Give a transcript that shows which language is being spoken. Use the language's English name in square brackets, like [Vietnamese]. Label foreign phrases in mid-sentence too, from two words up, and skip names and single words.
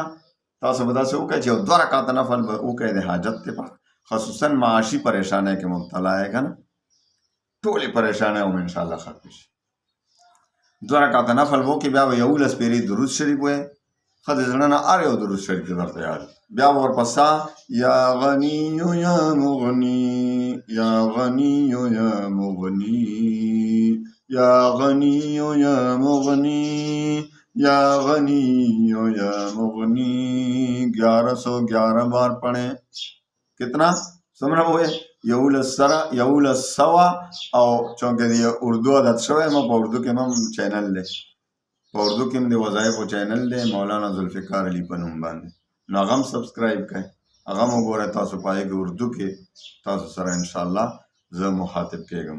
[Pashto] تاسو به داسې وکړئ چې یو 2 رکعته نفل به وکړئ د حاجت دپاره، خصوصا معاشي پریشانی کې مبتلا یې که نه، ټولې پریشانی هم انشاءالله ختم شي. 2 رکعته نفل به وکړئ، بیا به 11 پېرې درود شریف وایئ. ښه د زړه نه هر یو درود شریف درته یاد، بیا به ورپسې [Arabic] یا غنیو یا مغنی، یا غنیو یا مغنی، یا غنیو یا مغنی، یا غنیو یا مغنی [Pashto] 1111 [Urdu] بار پڑھیں. [Pashto] کتنا څومره وایي؟ 1100. او چونکې د اردو عادت شوی ما په اردو کې هم چینل دی، په اردو کې هم د وظایفو چینل دی مولانا ذوالفقار علي په نوم باندې، نو هغه هم سبسکرایب کړئ، هغه هم وګورئ. تاسو په هغې کې اردو کې تاسو سره انشاءالله زه مخاطب کېږم.